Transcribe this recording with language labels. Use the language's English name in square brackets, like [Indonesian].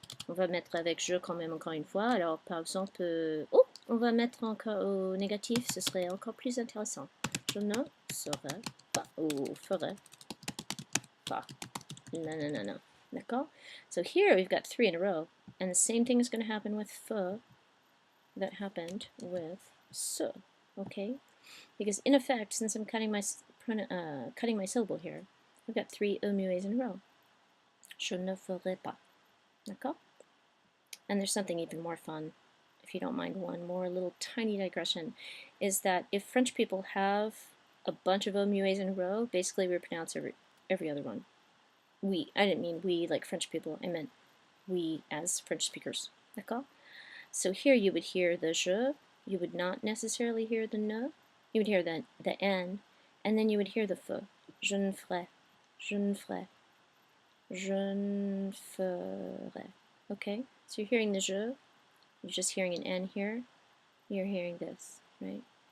[French] On va mettre avec je quand même encore une fois. Alors, par exemple, oh, on va mettre encore au négatif, ce serait encore plus intéressant. Je ne serai pas, ou ferai pas. [English] No, no, no, no. [French] D'accord? [English] So here we've got 3 in a row, and the same thing is going to happen with fe that happened with se. Okay? Because in effect, since I'm cutting my syllable here, I've got 3 e muets in a row. [French] Je ne ferai pas. D'accord? [English] And there's something even more fun, if you don't mind one more little tiny digression, is that if French people have a bunch of e muets in a row, basically we pronounce every other one. We. I didn't mean we like French people, I meant we as French speakers. [French] D'accord? [English] So here you would hear the je, you would not necessarily hear the ne, you would hear the n, and then you would hear the fe. [French] Je ne ferai, je ne ferai, je ne ferai. [English] Okay? So you're hearing the je, you're just hearing an n here, you're hearing this, right?